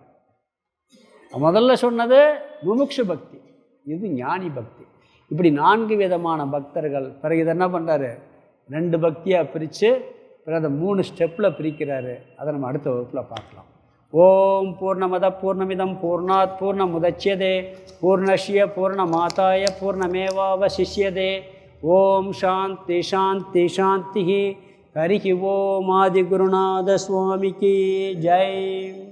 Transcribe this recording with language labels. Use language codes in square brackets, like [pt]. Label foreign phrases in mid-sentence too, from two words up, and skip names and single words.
[ta] முதல்ல சொன்னது முமுக்ஷு பக்தி, இது ஞானி பக்தி. இப்படி 4 விதமான பக்தர்கள். பிறகு இதை என்ன பண்ணுறாரு? 2 பக்தியாக பிரித்து பிறகு அதை 3 ஸ்டெப்பில் பிரிக்கிறாரு. அதை நம்ம அடுத்த வகுப்பில் பார்க்கலாம். [sa] ॐ पूर्णमद पूर्णमिदम् पूर्णात् पूर्णमुदच्यते पूर्णस्य पूर्णमादाय पूर्णमेवावशिष्यते. ॐ शान्ति शान्ति शान्ति. हरिः ॐ [ta] ஆதிகுருநாத சுவாமிக்கு ஜெய்.